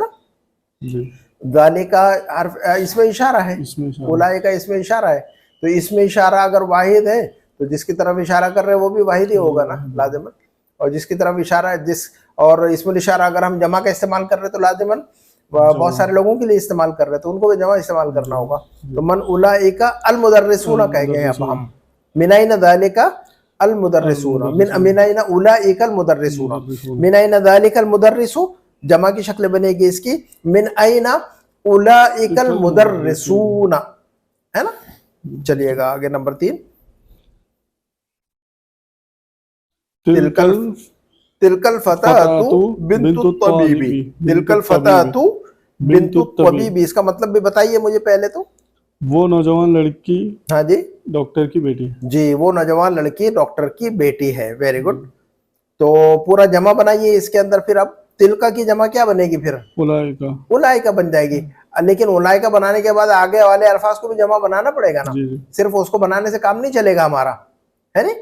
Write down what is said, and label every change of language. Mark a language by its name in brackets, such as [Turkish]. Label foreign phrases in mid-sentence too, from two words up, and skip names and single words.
[Urdu] ذالک حرف اس میں اشارہ ہے, اولئک اس میں اشارہ ہے, تو اس میں اشارہ اگر واحد ہے تو جس کی طرف اشارہ کر رہے ہیں وہ بھی واحد ہی ہوگا نا لازماً, اور جس کی طرف اشارہ ہے اور [Arabic] اسم الاشارہ [Urdu] اگر ہم جمع کا استعمال کر رہے ہیں تو لازماً بہت سارے لوگوں کے لیے استعمال کر رہے ہیں تو ان کو بھی جمع استعمال کرنا ہوگا. تو [Arabic] من اولئک المدرسون [Urdu] کہہ گئے اب ہم, [Arabic] من این ذالک المدرسون, من این اولئک المدرسون, من این ذالک المدرس, [Urdu] جمع کی شکل بنے گی اس کی [Arabic] من این اولئک المدرسون, [Urdu] ہے نا. چلیے گا آگے نمبر 3, [Arabic] تلک الفتاة بنت الطبیب, تلک الفتاة بنت الطبیب, [Urdu] اس کا مطلب بھی بتائیے مجھے پہلے تو. وہ نوجوان لڑکی, ہاں جی, ڈاکٹر کی بیٹی, جی. وہ نوجوان لڑکی ڈاکٹر کی بیٹی ہے, [English] very good. [Urdu] تو پورا جمع بنائیے اس کے اندر, پھر اب تلکا کی جمع کیا بنے گی, پھر اولئک, اولئک بن جائے گی. لیکن اولئک بنانے کے بعد آگے والے الفاظ کو بھی جمع بنانا پڑے گا نا, صرف اس کو بنانے سے کام نہیں چلے گا ہمارا, ہے نا.